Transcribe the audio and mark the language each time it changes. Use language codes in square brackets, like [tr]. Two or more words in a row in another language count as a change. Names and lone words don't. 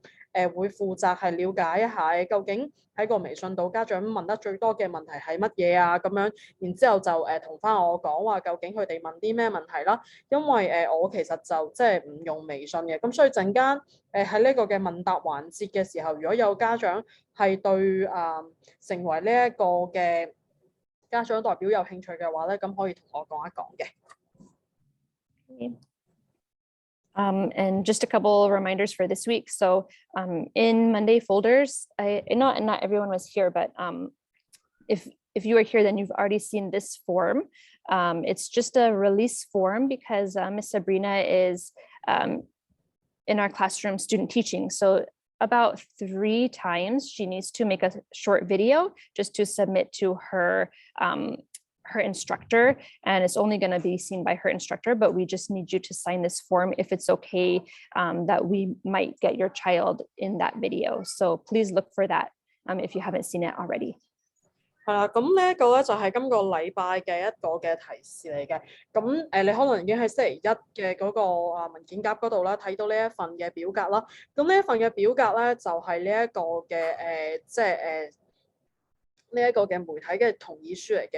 [yue] 會負責係了解一下究竟喺個微信度家長問得最多嘅問題係乜嘢啊咁樣，然之後就同翻我講話究竟佢哋問啲咩問題啦，因為我其實就即係唔用微信嘅，咁所以陣間喺呢個嘅問答環節嘅時候，如果有家長係對成為呢一個嘅家長代表有興趣嘅話咧，咁可以同我講一講嘅。 [en] And just a couple reminders for this week. So in Monday folders, not everyone was here, but if you are here, then you've already seen this form. It's just a release form because Miss Sabrina is in our classroom student teaching. So about 3 times she needs to make a short video just to submit to her instructor, and it's only going to be seen by her instructor, but we just need you to sign this form if it's okay that we might get your child in that video. So please look for that if you haven't seen it already. [yue] 係啦，咁呢一個咧就係今個禮拜嘅一個嘅提示嚟嘅。咁你可能已經喺星期一嘅嗰個文件夾嗰度啦，睇到呢一份嘅表格啦。咁呢一份嘅表格咧就係呢一個嘅即係呢一個嘅媒體嘅同意書嚟嘅。